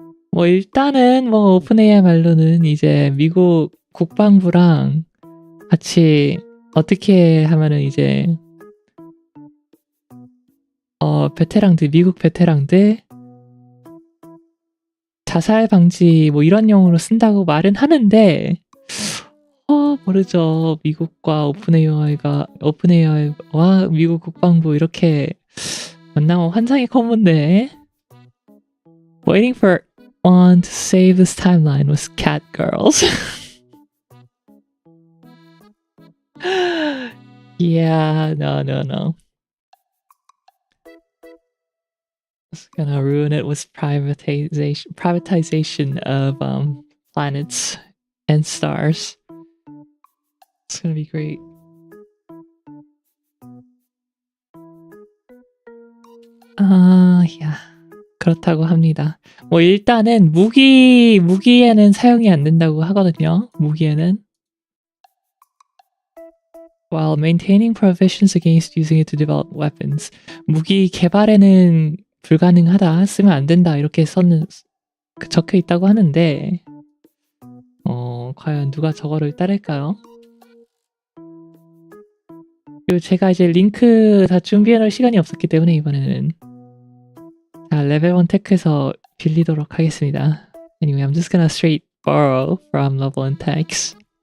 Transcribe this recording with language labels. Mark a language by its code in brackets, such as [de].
[ko] 뭐 일단은 뭐 오픈AI 말로는 이제 미국 국방부랑 같이 어떻게 하면은 이제 베테랑들, 미국 베테랑들 자살 방지 뭐 이런 용으로 쓴다고 말은 하는데 모르죠. 미국과 오픈AI와 미국 국방부 이렇게 만나면 환상의 콤보인데. [en] Waiting for one to save this timeline was cat girls. Yeah, no. It's gonna ruin it with privatization of planets and stars. It's gonna be great. [ko] Yeah. 그렇다고 합니다. 뭐 일단은 무기에는 사용이 안 된다고 하거든요. 무기에는. [en] While maintaining prohibitions against using it to develop weapons. [ko] 무기 개발에는 불가능하다, 쓰면 안 된다 이렇게 적혀 있다고 하는데 과연 누가 저거를 따를까요? 그리고 제가 이제 링크 다 준비해 놓을 시간이 없었기 때문에 이번에는 레벨 1 테크에서 빌리도록 하겠습니다. [en] Anyway, I'm just gonna straight borrow from level 1 techs.